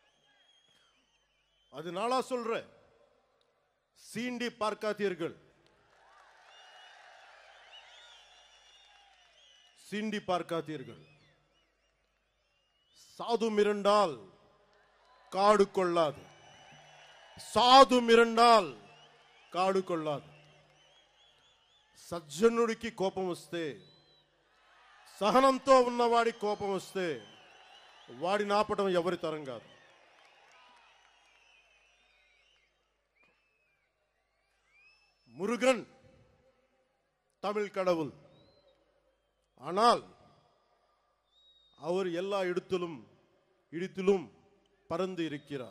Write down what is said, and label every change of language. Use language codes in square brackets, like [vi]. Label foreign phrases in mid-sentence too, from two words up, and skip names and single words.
[ta] அதனால சொல்ற, சீண்டி பார்க்காதீர்கள், சீண்டி பார்க்காதீர்கள். சாது மிரண்டால் காடு கொள்ளாது. சாது மிரண்டால் காடு கொள்ளாது. [te] సజ్జనుడికి కోపం వస్తే, సహనంతో ఉన్నవాడి కోపం వస్తే వాడిని ఆపడం ఎవరి తరం కాదు. [ta] முருகன் தமிழ் கடவுள். ஆனால் அவர் எல்லா இடத்திலும் பறந்து இருக்கிறார்.